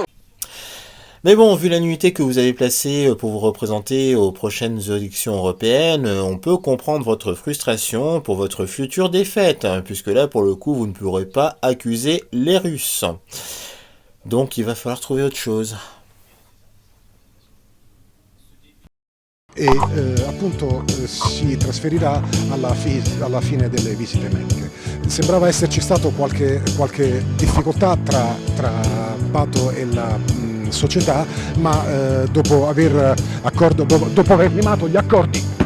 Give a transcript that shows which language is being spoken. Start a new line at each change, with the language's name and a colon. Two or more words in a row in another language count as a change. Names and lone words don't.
French: Mais bon, vu la nullité que vous avez placée pour vous représenter aux prochaines élections européennes, on peut comprendre votre frustration pour votre future défaite, puisque là, pour le coup, vous ne pourrez pas accuser les Russes. Donc, il va falloir trouver autre chose.
Italian: E appunto si trasferirà alla fine delle visite mediche. Sembrava esserci stato qualche difficoltà tra Pato e la società, ma dopo aver firmato gli accordi